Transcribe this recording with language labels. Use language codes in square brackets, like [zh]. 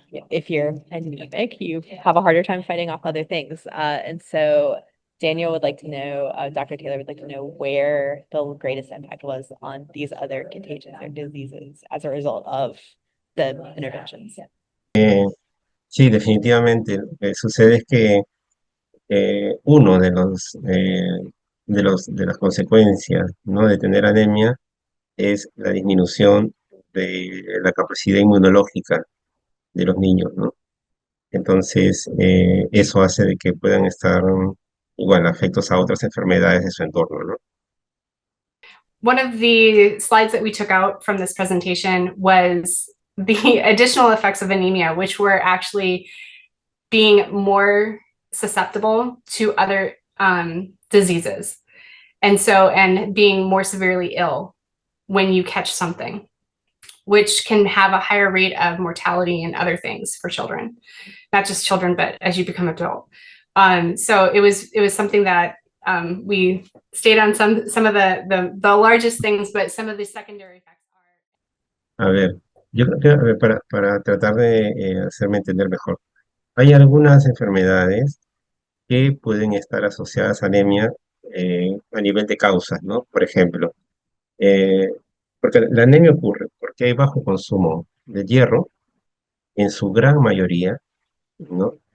[en] If you're anemic, you have a harder time fighting off other things. And so Daniel would like to know, Dr. Taylor would like to know where the greatest impact was on these other contagions or diseases as a result of the interventions. [es] Sí, definitivamente. Lo que sucede es que uno de las consecuencias, ¿no? de tener anemia es la disminución de la capacidad inmunológica de los niños, ¿no? Entonces, eso hace de que puedan estar igual afectos a otras enfermedades de su entorno, ¿no? [en] One of the slides that we took out from this presentation was the additional effects of anemia, which were actually being more susceptible to other diseases. And being more severely ill when you catch something, which can have a higher rate of mortality and other things for children, not just children, but as you become adult. So it was something that we stayed on some of the largest things, but some of the secondary effects are. [es] A ver, yo creo que a ver, para tratar de hacerme entender mejor, hay algunas enfermedades que pueden estar asociadas a anemia a nivel de causas, ¿no? Por ejemplo, porque la anemia ocurre porque hay bajo consumo de hierro en su gran mayoría, ¿no?